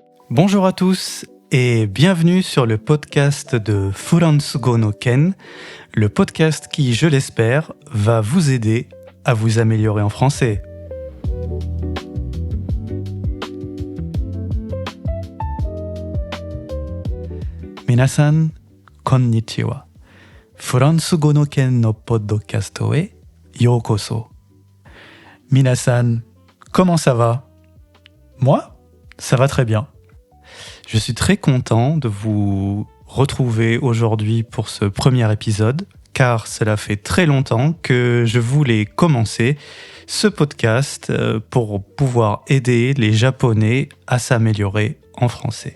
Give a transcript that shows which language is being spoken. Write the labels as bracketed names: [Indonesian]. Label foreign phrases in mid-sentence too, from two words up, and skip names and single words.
[French] Bonjour à tous et bienvenue sur le podcast de Furansugo no Ken, le podcast qui, je l'espère, va vous aider à vous améliorer en français. [Japanese] 皆さん、こんにちは. フランス語の剣のポッドキャストへようこそ. [French] Minasan, comment ça va? Moi, ça va très bien. Je suis très content de vous retrouver aujourd'hui pour ce premier épisode, car cela fait très longtemps que je voulais commencer ce podcast pour pouvoir aider les Japonais à s'améliorer en français.